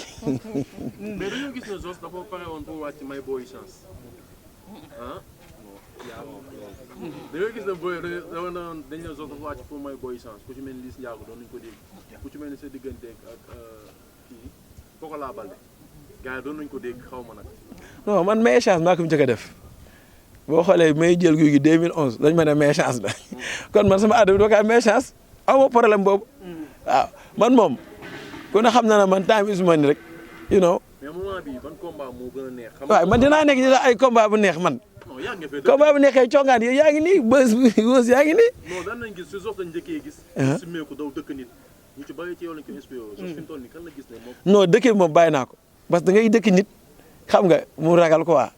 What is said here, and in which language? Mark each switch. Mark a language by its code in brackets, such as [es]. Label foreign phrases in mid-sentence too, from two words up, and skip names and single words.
[wo] mais dañoo gis ne Zoss dafa pare woon pour wàcc may booy chance ah dañoo gis ne booy dañ ne Zoss dafa wàcc pour may booy chance ku ci mel ni Liss Ndiago doon nañu ko dégg ku ci mel ni sa diggante ak kii Pokola Baldé gars yi doon nañu ko dégg xaw ma nag. non man may chance maa ko njëkk a def boo xoolee may jël guy gi 2011 dañ ma ne may chance la kon man sama àdduna bi doo ko am may chance amoo problème boobu waaw man moom ku ne xam na ne man [en] time is money [wo] rek [en] you know. [wo] mais moment bii ban combat moo gën a neex. waaw man dinaa nekk ci ay combat bu neex man. non yaa ngi fee combat bu neexee congaan yi yaa ngi nii bës yaa ngi nii. non daan nañ gis si Zoss dañ njëkkee gis. su meeku daw dëkk nit ñu ci bëri ci yow lañ ko inspiré Zoss fi mu toll nii kan la gis ne moom. non dëkk bi moom bàyyi naa ko [fr] parce que [wo] da ngay dëkk nit xam nga mu ragal ko waa.